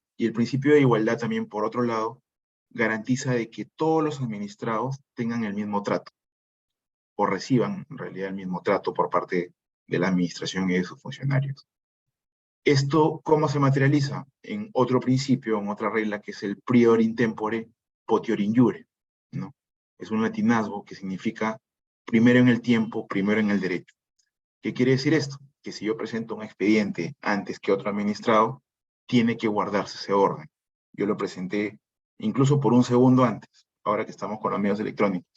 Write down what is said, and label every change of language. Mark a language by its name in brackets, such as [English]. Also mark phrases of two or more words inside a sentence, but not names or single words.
[Spanish] Y el principio de igualdad también, por otro lado, garantiza de que todos los administrados tengan el mismo trato, o reciban en realidad el mismo trato por parte de la administración y de sus funcionarios. ¿Esto cómo se materializa? En otro principio, en otra regla, que es el [Latin] prior in tempore, potior in iure, [Spanish] ¿no? Es un latinazgo que significa primero en el tiempo, primero en el derecho. ¿Qué quiere decir esto? Que si yo presento un expediente antes que otro administrado, tiene que guardarse ese orden. Yo lo presenté incluso por un segundo antes, ahora que estamos con los medios electrónicos.